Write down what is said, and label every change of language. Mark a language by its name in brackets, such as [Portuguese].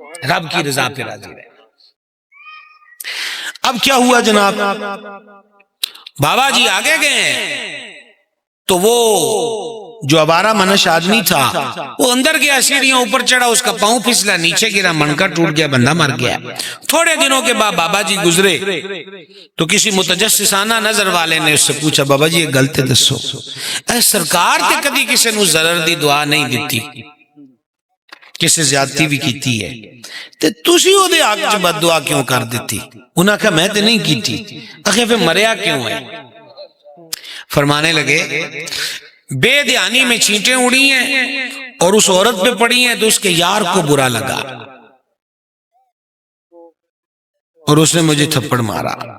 [Urdu] رب کی رضا پہ راضی رہے. اب کیا ہوا جناب، بابا جی آگے گئے ہیں تو وہ جو عبارہ منش آدمی تھا وہ اندر گیا، سیڑھیاں اوپر چڑھا، اس کا پاؤں پھسلا، نیچے گرا، منکا ٹوٹ گیا، بندہ مر گیا. تھوڑے دنوں کے بعد بابا جی گزرے تو کسی متجسسانہ نظر والے نے اس سے پوچھا، [Punjabi] بابا جی یہ گل تے دسو، اے سرکار تے کدی کسی نو ضرر دی دعا نہیں دیتی، کسی زیادتی بھی کیتی ہے تے تسی او دے حق چ بد دعا کیوں کر دیتی؟ انہاں کہا میں تے نہیں کیتی. اخے پھر مریا کیوں ہے؟ [Urdu] فرمانے لگے بے دھیانی میں چینٹیں اڑی ہیں اور اس عورت پہ پڑی ہیں تو اس کے یار کو برا لگا اور اس نے مجھے تھپڑ مارا.